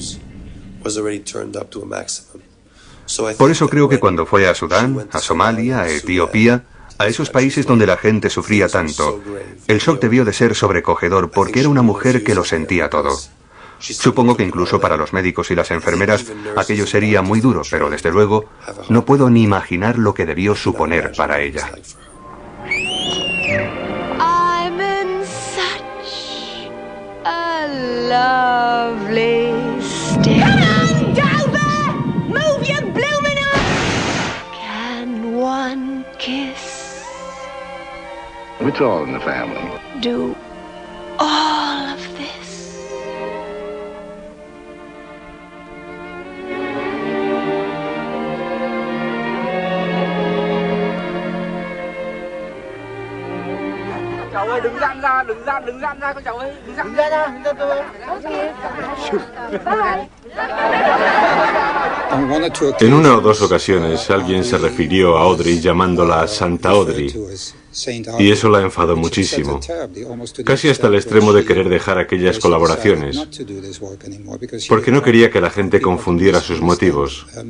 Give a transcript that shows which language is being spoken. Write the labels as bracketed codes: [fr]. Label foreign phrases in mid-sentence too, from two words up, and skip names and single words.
[es] Por eso creo que cuando fue a Sudán, a Somalia, a Etiopía, a esos países donde la gente sufría tanto, el shock debió de ser sobrecogedor porque era una mujer que lo sentía todo. Supongo que incluso para los médicos y las enfermeras aquello sería muy duro, pero desde luego no puedo ni imaginar lo que debió suponer para ella. [en] I'm in such a lovely state. Come on, Dover! Move your blooming eyes! Can one kiss? It's all in the family. Do all of this? [vi] Đừng dặn ra các cháu ơi, đừng ra nha. [es] En una o dos ocasiones alguien se refirió a Audrey llamándola Santa Audrey, y eso la enfadó muchísimo, casi hasta el extremo de querer dejar aquellas colaboraciones, porque no quería que la gente confundiera sus motivos.